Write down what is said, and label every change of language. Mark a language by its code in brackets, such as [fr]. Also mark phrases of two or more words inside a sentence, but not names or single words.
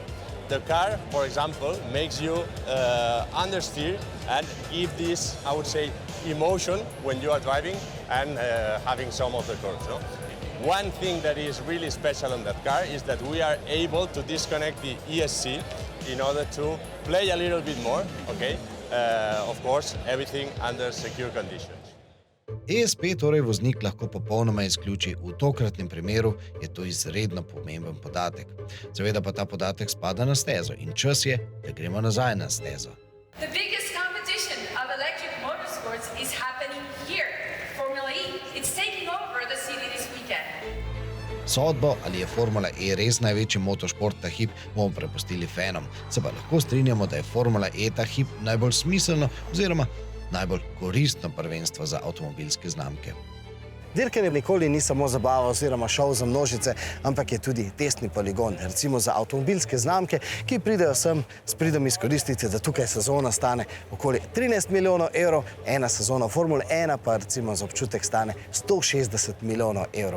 [en] The car, for example, makes you understeer and give this, I would say, emotion when you are driving and having some of the curves. No? One thing that is really special on that car is that we are able to disconnect the ESC in order to play a little bit more, okay? Of course, everything under secure conditions. [sl] ESP torej voznik lahko popolnoma izključi. V tokratnem primeru je to izredno pomemben podatek. Seveda pa ta podatek spada na stezo in čas je, da gremo nazaj na stezo. [en] The biggest competition of electric motorsports is happening here. Formula E. It's taking over the city this weekend. [sl] Sodbo, ali je Formula E res največji motošport ta hip, bomo prepustili fanom. Se pa lahko strinjamo, da je Formula E ta hip najbolj smiselno oziroma najbolj koristno prvenstvo za avtomobilske znamke. Dirkanje nikoli ni samo zabava oziroma šov za množice, ampak je tudi testni poligon, recimo za avtomobilske znamke, ki pridejo sem s pridom izkoristiti, da tukaj sezona stane okoli 13 milijonov evrov, ena sezona v Formule 1 pa recimo za občutek stane 160 milijonov evrov.